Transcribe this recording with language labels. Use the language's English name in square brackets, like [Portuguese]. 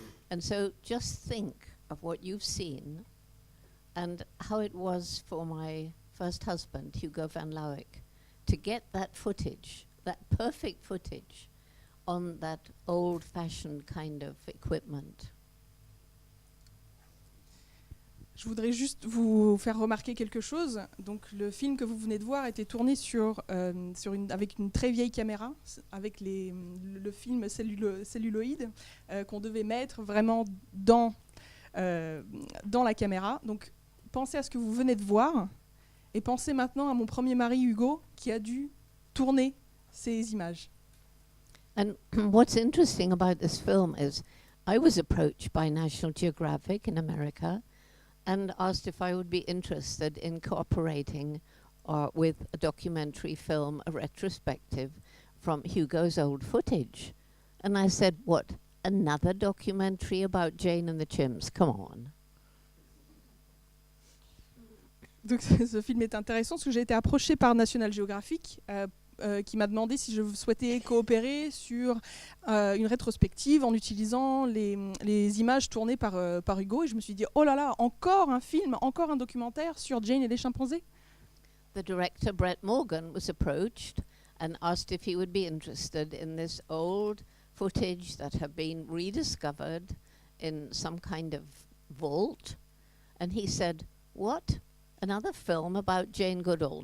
[English] And so just think of what you've seen and how it was for my first husband, Hugo van Lauwijk, to get that footage, that perfect footage, on that old-fashioned kind of equipment. [French] Je voudrais juste vous faire remarquer quelque chose. Donc, le film que vous venez de voir était tourné avec une très vieille caméra, avec le film celluloïde qu'on devait mettre vraiment dans la caméra. Donc, pensez à ce que vous venez de voir et pensez maintenant à mon premier mari, Hugo, qui a dû tourner ces images. [English] And what's interesting about this film is I was approached by National Geographic in America and asked if I would be interested in cooperating with a documentary film, a retrospective from Hugo's old footage. And I said, what, another documentary about Jane and the Chimps? Come on. [French] Donc ce film est intéressant parce que j'ai été approchée par National Geographic qui m'a demandé si je souhaitais coopérer sur une rétrospective en utilisant les images tournées par Hugo. Et je me suis dit, oh là là, encore un film, encore un documentaire sur Jane et les chimpanzés. [English] The director, Brett Morgan, was approached and asked if he would be interested in this old footage that had been rediscovered in some kind of vault. And he said, what? Another film about Jane Goodall?